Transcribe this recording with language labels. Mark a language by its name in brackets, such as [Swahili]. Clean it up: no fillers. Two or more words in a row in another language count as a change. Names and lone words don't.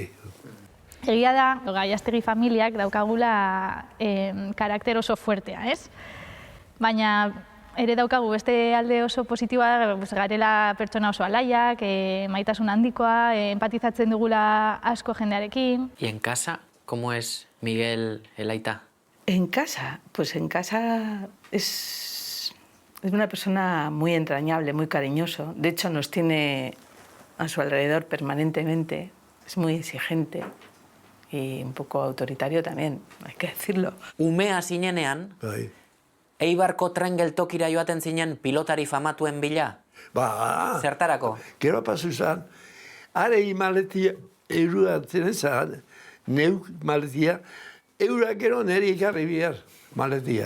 [Basque] Egia da, Gallastegi familiak daukagula karakter oso fuertea, ez? Baina ere daukagu beste alde oso positiboa, garela pertsona oso alaiak, maitasun handikoa, empatizatzen dugula asko jendearekin. [Spanish] Y en casa, ¿Cómo es Miguel, el aita? En casa, pues en casa es una persona muy entrañable, muy cariñoso. De hecho, nos tiene a su alrededor permanentemente. Es muy exigente y un poco autoritario también, hay que decirlo. [Basque] Umea zinenean, Bai. Eibarko tren geltokira joaten zinen pilotari famatuen bila? Ba, Zertarako? gero pasu zan, are maletia eruatzen zan, neuk maletia, eurak gero neri ikarri bihar maletiak.